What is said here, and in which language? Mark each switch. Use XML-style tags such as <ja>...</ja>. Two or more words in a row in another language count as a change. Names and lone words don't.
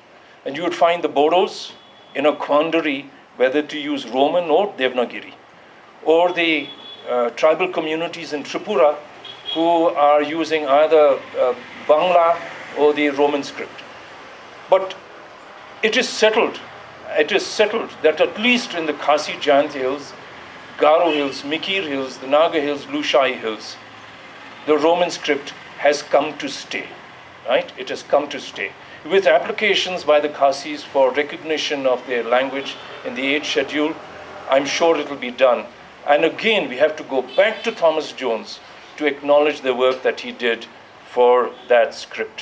<en>And you would find the Bodos in a quandary whether to use Roman or Devanagari. Or the tribal communities in Tripura who are using either Bangla or the Roman script. But it is settled that at least in the Khasi Jayanti Hills, Garo Hills, Mikir Hills, the Naga Hills, Lushai Hills, the Roman script has come to stay, right? It has come to stay. With applications by the Khasis for recognition of their language in the 8th schedule, I'm sure it will be done. And again, we have to go back to Thomas Jones to acknowledge the work that he did for that script.</en>